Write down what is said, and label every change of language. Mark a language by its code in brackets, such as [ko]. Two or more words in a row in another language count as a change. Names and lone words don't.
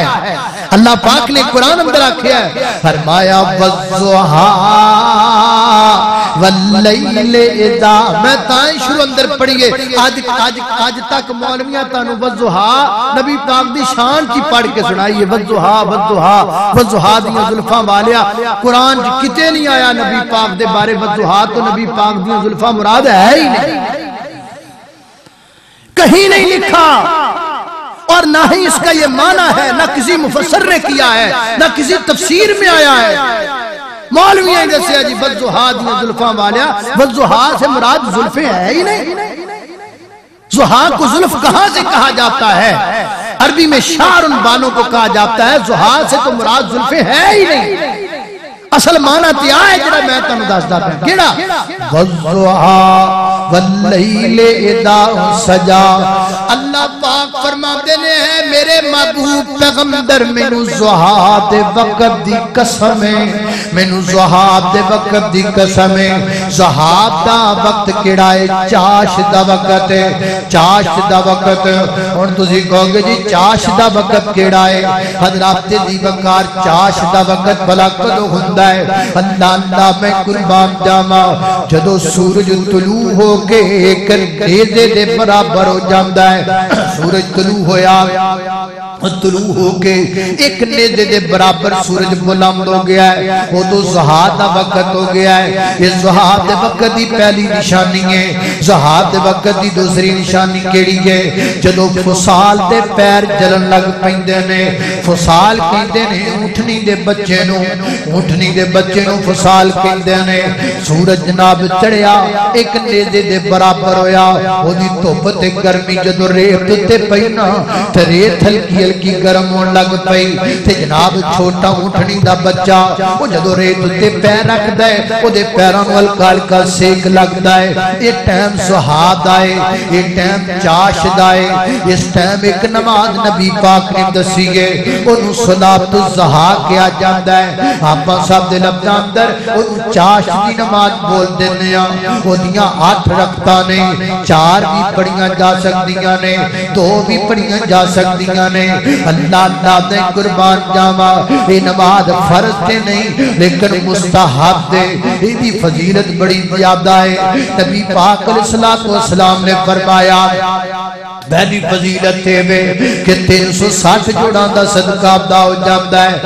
[pa] اللہ پاک نے قرآن اندر آکھیا ہے، فرمایا [ar] وَالضُّحَىٰ وَاللَّيْلِ اِذَا. [pa] میں تائیں شروع اندر پڑھئے آج تک مولویاں تانو وَالضُّحَىٰ نبی پاک دی شان کی پڑھ کے سنائیے. [ar] وَالضُّحَىٰ وَالضُّحَىٰ وَالضُّحَىٰ [pa] دیاں زلفاں والیا. قرآن کتے نہیں آیا نبی پاک دے بارے وَالضُّحَىٰ تو نبی پاک دیاں زلفاں مراد ہے ہی نہیں، کہیں نہیں لکھا. [ur] اور نہ ہی اس کا یہ معنی ہے، نہ کسی مفسر نے کیا ہے، نہ کسی تفسیر میں آیا ہے. [pa] مولویاں جیسے جی وَالضُّحَىٰ دیاں زلفاں والیا. [ur] وَالضُّحَىٰ سے مراد زلفیں ہے ہی نہیں. ضحیٰ کو زلف کہاں سے کہا جاتا ہے؟ عربی میں شعر ان بالوں کو کہا جاتا ہے. ضحیٰ سے تو مراد زلفیں ہے ہی نہیں. [pa] اصل معنی تیا ہے جڑا میں تانوں دسدا پیا. کیڑا؟ [ar] وَالضُّحَىٰ وَاللَّيْلِ اِذَا سَجَا. [pa] اللہ پاک فرماتے ہیں میرے محبوب پیغمبر مینوں ضحیٰ دے وقت دی قسم ہے، مینوں ضحیٰ دے وقت دی قسم ہے. ضحیٰ دا وقت کیڑا ہے؟ چاش دا وقت ہے. چاش دا وقت. ہن تسی کہو گے جی چاش دا وقت کیڑا ہے؟ حضرات دی وقار چاش دا وقت بھلا کدوں ہوندا ہے؟ اللہ اللہ میں قربان جاواں جدوں سورج طلوع ہو کے ایک نیزے دے برابر ہو جاندا ہے. سورج طلوع ہو کے ایک نیزے دے برابر سورج بلند ہو گیا ہے. وہ تو ضحیٰ دا وقت ہو گیا ہے. یہ ضحیٰ دے وقت دی پہلی نشانی ہے. ضحیٰ دے وقت دی دوسری نشانی کیڑی ہے؟ جدوں فصال دے پیر جلن لگ پیندے نے. فصال کہندے نے اونٹنی دے بچے نو، اونٹنی دے بچے نو فصال کہندے نے. سورج جناب چڑھیا ایک نیزے دے برابر ہویا. وہ دی دھوپ تے گرمی جدوں ریت تے پئی نا تے ریت ہلکی ہلکی گرم ہون لگ پئی تے جناب چھوٹا اونٹنی دا بچہ وہ جدوں ریت تے پیر رکھدا ہے او دے پیراں نوں ہلکا ہلکا سیک لگدا ہے. یہ ٹائم ضحیٰ دا ہے، یہ ٹائم چاش دا ہے. اس ٹائم ایک نماز نبی پاک نے دسی ہے اونوں [ar] صلاۃ الضحیٰ [pa] کہا جاندا ہے. آپاں سب دے لفظاں اندر اونوں چاش دی نماز بول دیندے ہاں. او دیاں 8 رکعتاں نے، 4 بھی پڑھیاں جا سکدیاں نے، 2 بھی پڑھیاں جا سکدیاں نے. اللہ اللہ دے قربان جاواں یہ نماز فرض تے نہیں لیکن مستحب ہے. دی فضیلت بڑی زیادہ ہے. نبی پاک [ar] علیہ الصلوۃ والسلام [pa] نے فرمایا پہلی فضیلت ہے کہ 360 جوڑاں دا صدقہ ادا ہو جاندا ہے.